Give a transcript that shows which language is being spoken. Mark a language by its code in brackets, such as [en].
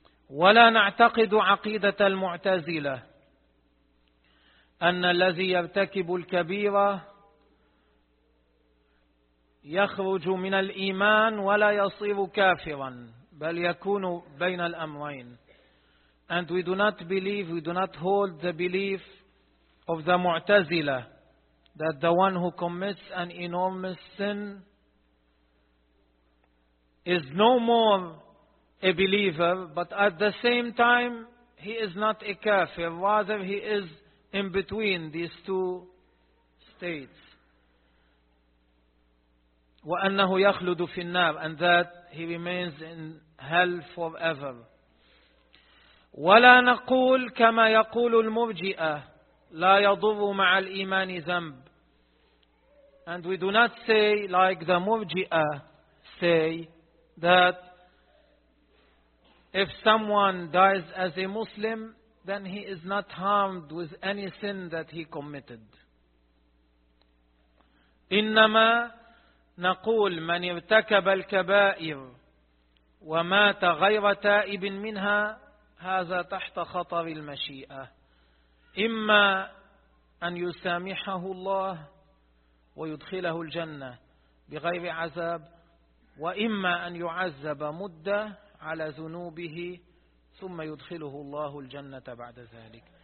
[ar] ولا نعتقد عقيدة المعتزلة أن الذي يرتكب الكبيرة يخرج من الإيمان ولا يصير كافرا بل يكون بين الأمرين. [en] And we do not hold the belief of the Mu'tazila that the one who commits an enormous sin is no more a believer, but at the same time he is not a kafir, rather he is in between these two states. [ar] وأنه يخلد في النار, [en] and that he remains in hell forever. [ar] ولا نقول كما يقول المرجئة لا يضر مع الإيمان ذنب. [en] And we do not say like the murji'ah say that if someone dies as a Muslim, then he is not harmed with any sin that he committed. [ar] إنما نقول من ارتكب الكبائر ومات غير تائب منها هذا تحت خطر المشيئة. إما أن يسامحه الله ويدخله الجنة بغير عذاب, وإما أن يعذب مدة على ذنوبه ثم يدخله الله الجنة بعد ذلك.